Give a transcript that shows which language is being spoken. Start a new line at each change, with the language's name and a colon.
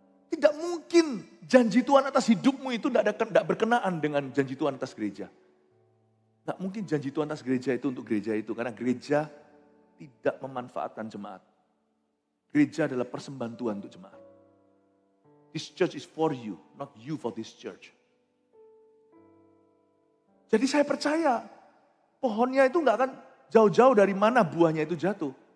Indonesian: Tidak mungkin janji Tuhan atas hidupmu itu tidak berkenaan dengan janji Tuhan atas gereja. Tidak mungkin janji Tuhan atas gereja itu untuk gereja itu, karena gereja tidak memanfaatkan jemaat. Gereja adalah persembahan Tuhan untuk jemaat.
English: This church is for you, not you for this church.
Indonesian: Jadi saya percaya, pohonnya itu nggak akan jauh-jauh dari mana buahnya itu jatuh.